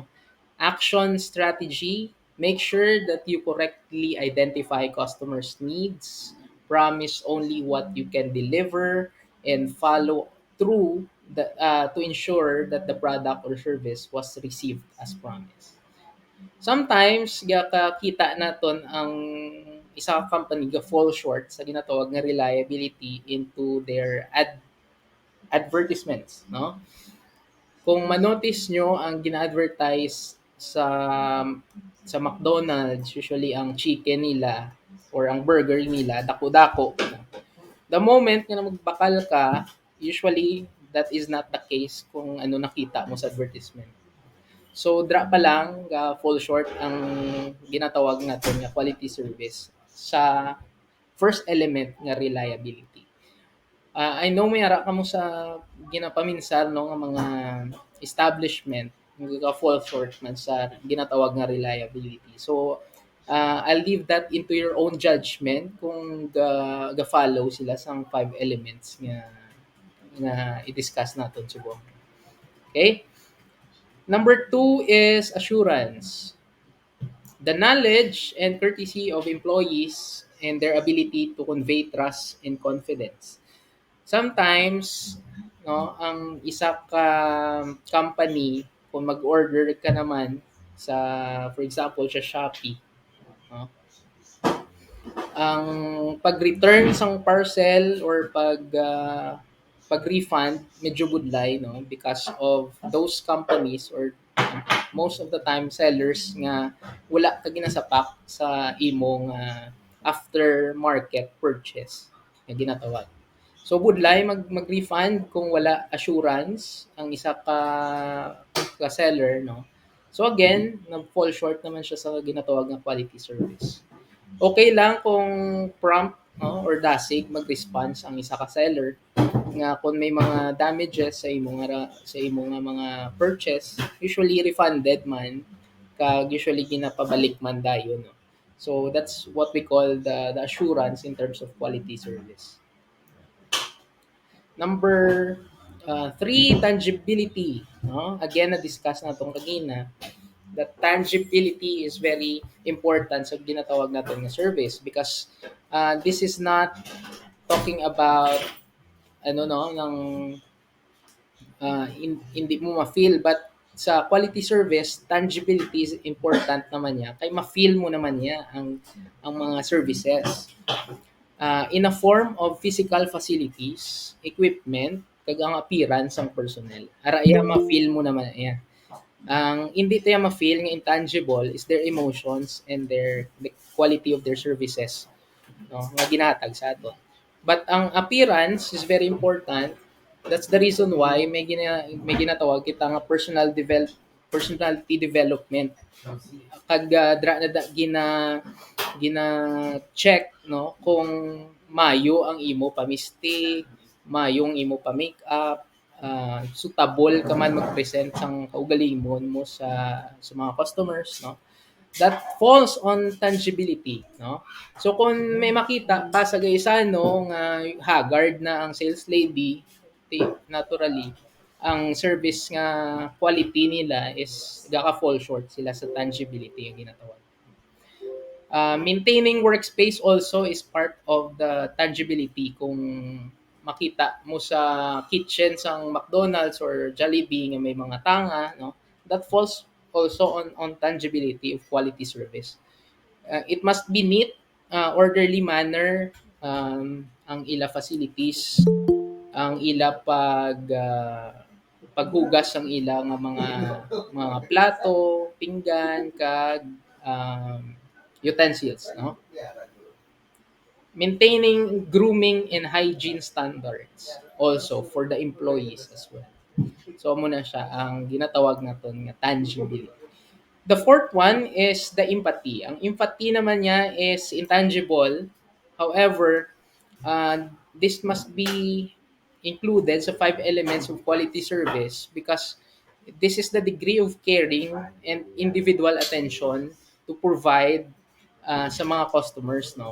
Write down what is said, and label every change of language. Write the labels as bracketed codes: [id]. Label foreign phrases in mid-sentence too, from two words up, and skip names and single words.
[en] Action strategy, make sure that you correctly identify customers' needs, promise only what you can deliver, and follow through to ensure that the product or service was received as promised. [hil] Sometimes kita naton ang isa ka company ga [en] fall short [hil] sa ginatawag nga [en] reliability into their advertisements, [hil] no? Kung manotice nyo ang gina-advertise sa McDonald's, usually ang chicken nila or ang burger nila, dako-dako. [en] The moment [hil] nga magbakal ka, [en] usually that is not the case [hil] kung ano nakita mo sa [en] advertisement. [hil] So dra pa lang [en] fall short [hil] ang ginatawag natin nga [en] quality service [hil] sa [en] first element [hil] nga reliability. I know may ara ka mo sa ginapaminsan, no, nga mga establishment nga [en] fall short [hil] man sa ginatawag nga reliability. [en] So I'll leave that into your own judgment [hil] kung ga-follow sila sang [en] five elements [hil] nga i-discuss natin subong. [en] Okay? Number two is assurance. The knowledge and courtesy of employees and their ability to convey trust and confidence. Sometimes, no, [hil] ang isa ka company, kung mag-order ka naman sa, [en] for example, [hil] sa Shopee, no, ang pag-return sang parcel or pag-refund medyo budlay, no, [en] because of those companies or most of the time sellers [hil] nga wala ka ginasapak sa imong [en] after market purchase [hil] nga ginatawag. So budlay mag-refund kung wala assurance ang isa ka seller, no. So again, nag-fall short naman siya sa ginatawag na [en] quality service. [hil] Okay lang kung prompt, no, or dasig mag-response ang isa ka seller nga kung may mga damages sa imong nga mga purchase, [en] usually refunded [hil] man kag usually ginapabalik man dayon, no. [en] So that's what we call the assurance in terms of quality service. Number three, tangibility. No? Again, [tl] na-discuss na itong kanina. [en] That tangibility is very important sa ginatawag natin na service because this is not talking about [tl] ano no ng hindi mo ma-feel [en] but sa quality service tangibility is important [hil] naman niya kay ma-feel mo naman niya ang mga [en] services in a form of physical facilities, equipment, [hil] kag ang appearance ng personnel. Ara iya ma-feel mo naman iya. Ang hindi tayo ma-feel nga intangible [en] is their emotions and the quality of their services, [hil] no, nga ginatag sa ato. [en] But ang appearance is very important. That's the reason why may ginatawag kita nga personality development. [hil] Kag dra na gina check, no, kung mayo ang imo pamisti, mayong imo pa makeup, suitable ka man mag-present sang kaugalingon mo sa mga customers, no. [en] That falls on tangibility, no. [hil] So kung may makita ka sa gaysano nga haggard na ang sales lady, naturally ang service nga quality nila is gaka-fall short sila sa tangibility yung ginatawag. [en] Maintaining workspace also is part of the tangibility. [hil] Kung makita mo sa kitchen sang McDonald's or Jollibee nga may mga tanga, no, [en] that falls also on tangibility of quality service. It must be neat, orderly manner, [hil] ang ila facilities, ang ila paghugas ang ila nga mga plato, pinggan kag utensils, no? [en] Maintaining grooming and hygiene standards also for the employees as well. [hil] So muna siya ang ginatawag naton nga tangibility. [en] The fourth one is the empathy. [hil] Ang empathy naman niya is intangible. [en] However, this must be included sa five elements of quality service because this is the degree of caring and individual attention to provide sa mga customers, no.